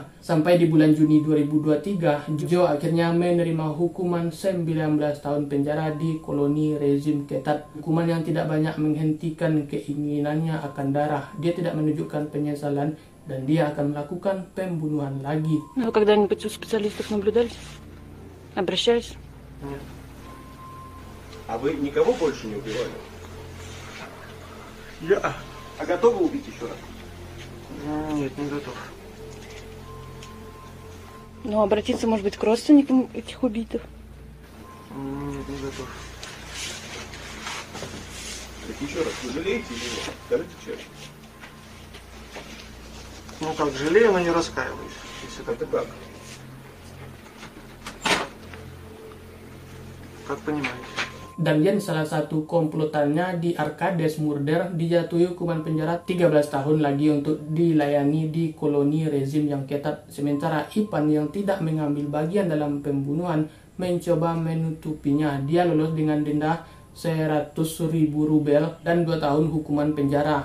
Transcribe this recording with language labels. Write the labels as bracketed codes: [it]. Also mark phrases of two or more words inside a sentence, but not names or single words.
[id] Sampai di bulan Juni 2023, Joe akhirnya menerima hukuman 19 tahun penjara di koloni rezim ketat. Hukuman yang tidak banyak menghentikan keinginannya akan darah. Dia tidak menunjukkan penyesalan dan dia akan melakukan pembunuhan lagi. [ru] Вы когда-нибудь у специалистов наблюдались? Обращались? Нет. А вы никого больше не убивали? Я? А готовы убить еще раз? Нет, не готов. Ну, обратиться, может быть, к родственникам этих убитых? Нет, не готов. Так еще раз, вы жалеете его? Скажите честно. Ну как, жалею, но не раскаиваюсь. Если так. Это как? Как понимаете? [id] Dan Yen, salah satu komplotannya di Arkades Murder, dijatuhi hukuman penjara 13 tahun lagi untuk dilayani di koloni rezim yang ketat. Sementara Ivan yang tidak mengambil bagian dalam pembunuhan mencoba menutupinya. Dia lolos dengan denda 100.000 rubel dan 2 tahun hukuman penjara.